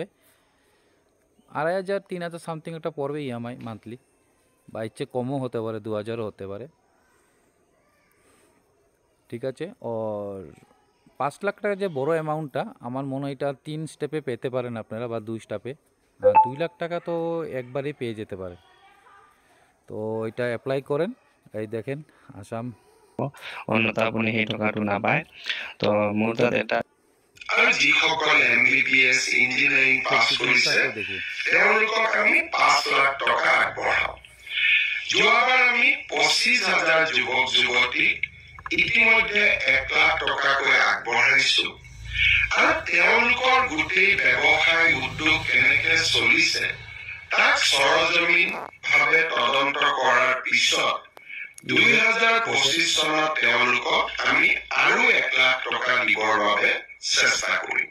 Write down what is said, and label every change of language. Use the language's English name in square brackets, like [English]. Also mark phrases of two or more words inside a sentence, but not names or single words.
[Bangla] 2,500 3,000 সামথিং একটা পড়বে [English] EMI monthly, [Bangla] বা ইচ্ছে কমও হতে পারে, 2,000ও হতে পারে, ঠিক আছে? আর 5 লাখ টাকা যে বড় অ্যামাউন্টটা, আমার মনে হয় এটা 3 স্টেপে পেতে পারেন আপনারা, বা 2 স্টেপে। আর 2 লাখ টাকা তো একবারেই পেয়ে যেতে পারে। তো এটা এপ্লাই করেন। এই দেখেন আসাম। [Assamese] অন্যথা আপুনি সেই টকাটো নাপায়। তো মোৰ তাত এটা আৰু যিসকলে MBBS ইঞ্জিনিয়াৰিং পাছ কৰিছে তেওঁলোকক আমি 5 লাখ টকা আগবঢ়াওঁ। যোৱাবাৰ আমি 25,000 যুৱক যুৱতীক ইতিমধ্যে 1 লাখ টকাকৈ আগবঢ়াইছো, আৰু তেওঁলোকৰ গোটেই ব্যৱসায় উদ্যোগ কেনেকে চলিছে তাক সৰজমিন ভাৱে তদন্ত কৰাৰ পিছত 2025 চনত তেওঁলোকক আমি আৰু 1 লাখ টকা দিবৰ বাবে চেষ্টা কৰিম।